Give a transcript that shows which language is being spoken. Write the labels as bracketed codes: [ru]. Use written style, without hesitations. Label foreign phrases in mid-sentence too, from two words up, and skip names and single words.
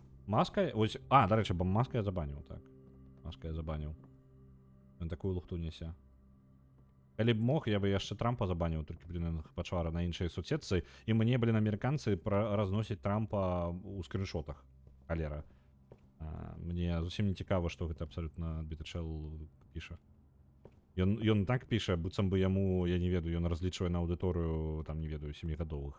[uk] Маска, ось, до речі, бо маска я забанив, так. Маска я забанив. Він таку лухту несе. [be] Калі б мог, я бы яшчэ Трампа забанил, толькі, блин, пачвара на іншай соцсетцы, і мне, блин, амерыканцы разносяць Трампа у скриншотах. Халера. Мне зусім не цікава, што гэта абсалютна бітачэл піша. Ён так піша, быццам бы яму, я не ведаю, ён разлічвае на аўдыторыю, там, не ведаю, 7гадовых.